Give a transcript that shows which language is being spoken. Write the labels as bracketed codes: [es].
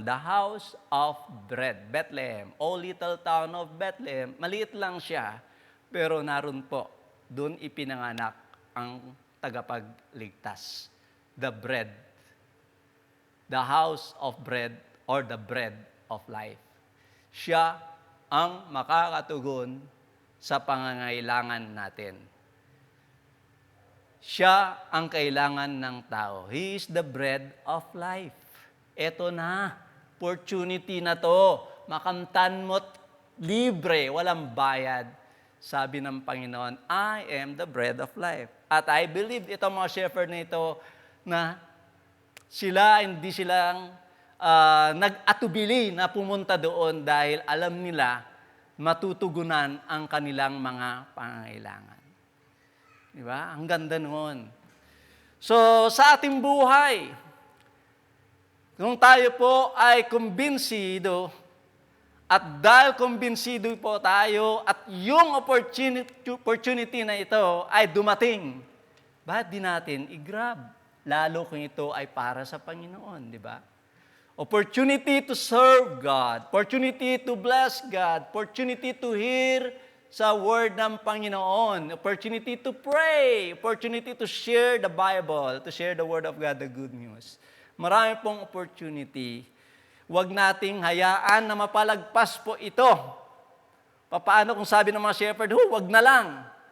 [en] The house of bread. Bethlehem. O little town of Bethlehem. [tl] Maliit lang siya, pero naroon po, doon ipinanganak ang tagapagligtas. [en] The bread. The house of bread or the bread of life. [tl] Siya ang makakatugon sa pangangailangan natin. Siya ang kailangan ng tao. [en] He is the bread of life. [tl] Eto na, opportunity na to. Makamtan mo't libre, walang bayad. Sabi ng Panginoon, [en] I am the bread of life. [tl] At [en] I believe [tl] itong mga shepherd na ito na hindi silang nag-atubili na pumunta doon dahil alam nila matutugunan ang kanilang mga pangangailangan. Diba? Ang ganda noon. So, sa ating buhay, kung tayo po ay kumbinsido, at dahil kumbinsido po tayo, at yung opportunity na ito ay dumating, bakit di natin i-grab? Lalo kung ito ay para sa Panginoon, di ba? [en] Opportunity to serve God, opportunity to bless God, opportunity to hear sa word ng Panginoon, opportunity to pray, opportunity to share the Bible, to share the word of God, the good news. [tl] Marami pong opportunity. Huwag nating hayaan na mapalagpas po ito. Paano kung sabi ng mga shepherd, huwag na lang.